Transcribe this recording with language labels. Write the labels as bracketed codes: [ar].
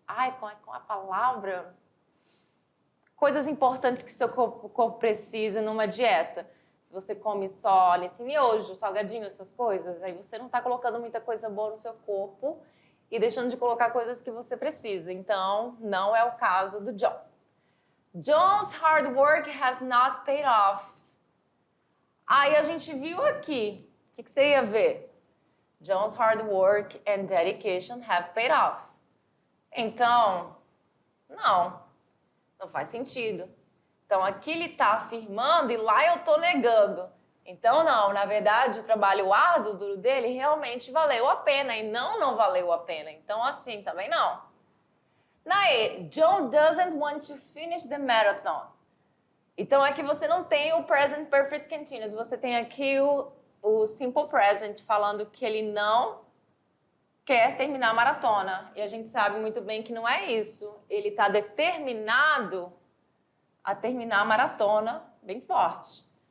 [pt] Ai, qual é a palavra? Coisas importantes que seu corpo precisa numa dieta. Se você come só nesse miojo, salgadinho, essas coisas, aí você não está colocando muita coisa boa no seu corpo e deixando de colocar coisas que você precisa. Então, não é o caso do John. [en] John's hard work has not paid off. [pt] Aí a gente viu aqui. O que você ia ver? [en] John's hard work and dedication have paid off. [pt] Então, não faz sentido. Então, aqui ele está afirmando e lá eu estou negando. Então, não, na verdade, o trabalho árduo duro dele realmente valeu a pena e não valeu a pena. Então, assim, também não. Na E, [en] John doesn't want to finish the marathon. [pt] Então, aqui você não tem o present perfect continuous, você tem aqui o simple present falando que ele não quer terminar a maratona. E a gente sabe muito bem que não é isso. Ele está determinado a terminar a maratona bem forte.